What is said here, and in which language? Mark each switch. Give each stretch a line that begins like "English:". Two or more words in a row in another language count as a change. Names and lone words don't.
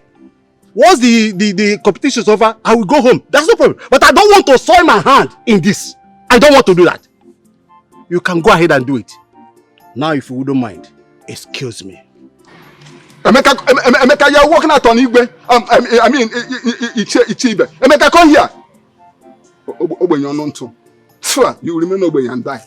English: Once the competition is over, I will go home. That's no problem. But I don't want to soil my hand in this. I don't want to do that. you can go ahead and do it. Now, if you wouldn't mind, excuse me. Emeka, you're walking out on Igwe. I mean, Ichibe. Emeka, come here. Obenyo Nonto. You remain Obenyo and die.